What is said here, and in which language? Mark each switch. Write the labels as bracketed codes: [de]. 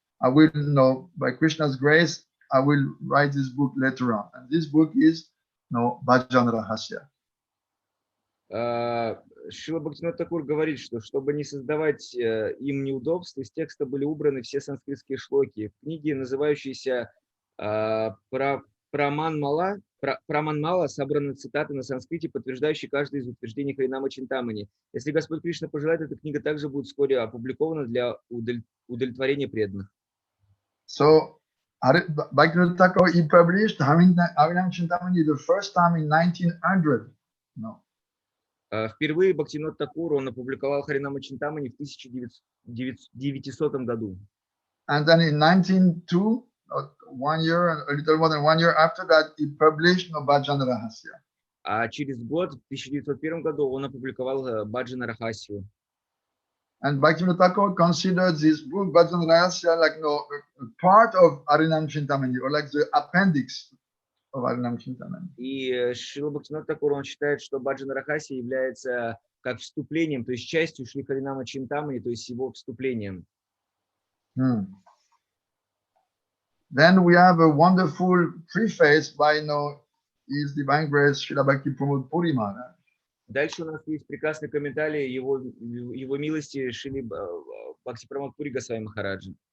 [en] I will, by Krishna's grace, I will write this book later on. And this book is Bhajan Rahasya. [ru] Шрила Бхактивинода Такур говорит, что чтобы не создавать им неудобств, из текста были убраны все санскритские шлоки. В книге, называющейся Праманмала, собраны цитаты на санскрите, подтверждающие каждое из утверждений Харинама Чинтамани. Если Господь Кришна пожелает, эта книга также будет вскоре опубликована для удовлетворения преданных. [en] So, Bhaktivinoda Thakur, he published Harinam Chintamani the first time in 1900. [ru] Впервые Бхактивинода Такур он опубликовал Харинама Чинтамани в 1900 году. [en] And then in 1902, 1 year, a little more than 1 year after that, he published Bhajan Rahasya. [ru] А через год, в 1901 году, он опубликовал Баджана Рахасию. [en] And Bhaktivinoda Thakur considered this book, Bhajan Rahasya, like a part of Harinam Chintamani, or like the appendix of Harinam Chintamani. [ru] И Шрила Бхактивинода Такур, он считает, что Баджана Рахасия является как вступлением, то есть частью Шри Харинама Чинтамани, то есть его вступлением. [en] Then we have a wonderful preface by His Divine Grace Srila Bhakti Maharaj. [ru] Дальше у нас есть прекрасный комментарий его милости Шри Бхактипрамод Пури Госвами Махараджа.